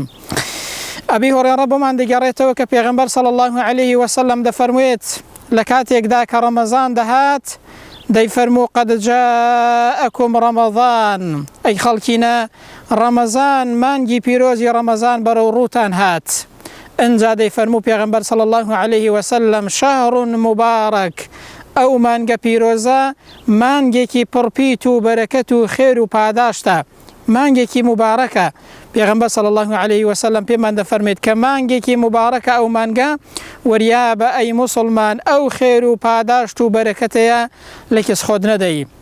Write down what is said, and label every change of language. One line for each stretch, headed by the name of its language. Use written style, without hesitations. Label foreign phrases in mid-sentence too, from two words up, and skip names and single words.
Central Kurdish: ئەبی هورێرە بۆمان دەگەڕێتەوە کە پێغەمبەر
Arabic: صلی الله عليه وسلم
Central Kurdish: دەفەرموێت لە کاتێکدا کە ڕەمەزان دەهات دەیفەرموو
Arabic: قەد جاءەکم ڕەمەزان،
Central Kurdish: ئەی خەڵکینە ڕەمەزان مانگی پیرۆزی ڕەمەزان بەرەو ڕووتان هات. ئەنجا دەیفەرموو پێغەمبەر
Arabic: صلی الله عليه وسلم شهر مبارەک،
Central Kurdish: ئەو مانگە پیرۆزە مانگێکی پڕپیت و بەرەکەت و خێر و پاداشتە، مانگێکی مبارەکە. پێغەمبەر
Arabic: صلی الله عليه وسلم
Central Kurdish: پێمان دەفەرمێت کە مانگێکی مبارەکە ئەو مانگە، وەریا بە ئەی موسڵمان ئەو خێر و پاداشت و بەرەکەتەیە لە کەس خۆت نەدەی.